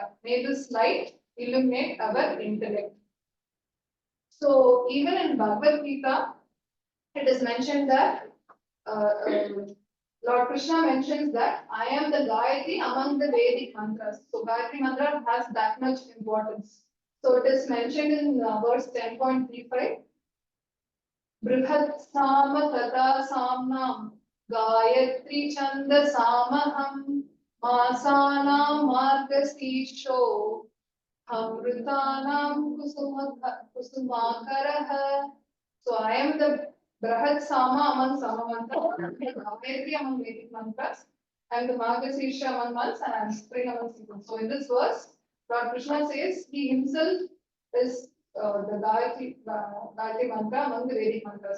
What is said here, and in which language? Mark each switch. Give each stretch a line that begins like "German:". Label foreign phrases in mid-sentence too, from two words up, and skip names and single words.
English: May this light illuminate our intellect. So even in Bhagavad Gita, it is mentioned that Lord Krishna mentions that I am the Gayatri among the Vedic mantras. So Gayatri mantra has that much importance. So it is mentioned in verse 10.35.
Sanskrit: बृहत् साम तथा साम्नां गायत्री छन्द सामहम् मासानां मार्गशीर्षो अमृतानाम् कुसुमाकरः.
English: So I am the Brahat Sama among Sama mantras, Gayatri among Vedic mantras, and the Margasisha among months, and I am spring among seasons. So in this verse, Lord Krishna says he himself is the Gayatri mantra among the Vedic mantras.